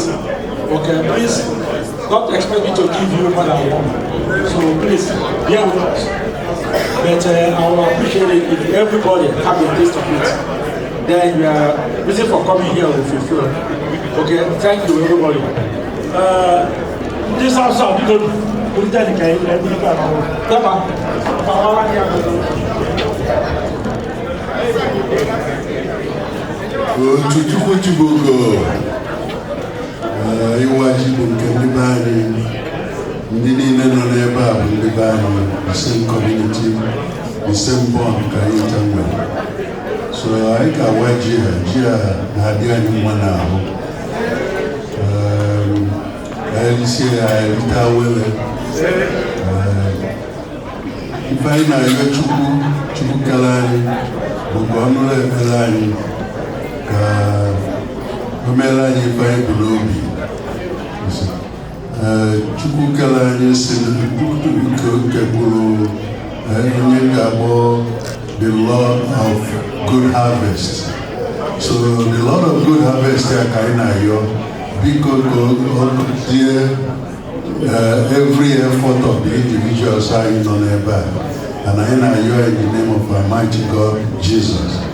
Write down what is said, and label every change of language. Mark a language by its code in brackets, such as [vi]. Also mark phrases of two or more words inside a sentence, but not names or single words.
[en] Okay, please don't expect me to give you more than one. So please, bear with us. But I will appreciate it if everybody have a taste of it. Then you are reason for coming here will fulfill. Okay, thank you everybody. This house I'll be good. [ig] Iwaji bụ nke ndị be anyị, ndị niile nọ n'ebe a bụ ndị be anyị, [en] the same community, the same bond [ig] ka anyị nwere. So anyị ga-awa ji a na-adị anyị mma n'ahụ. Anyị si anyị rita wele. Ife anyị na-arịọ Chukwu kere anyị bụ ka ọ nụrụ ekpere anyị ka o meere anyị ife anyị bụ n'obi. Chukwu kere anyị si nke bụrụ onye ga-abụ [en] the Lord of good harvest. So the Lord of good harvest [ig] ya ka anyị na-arịọ biko ka ọ tie [en] every effort of the individuals [ig] anyị nọ n'ebe a, [en] and [ig] anyị na-arịọ [en] in the name of our mighty God Jesus.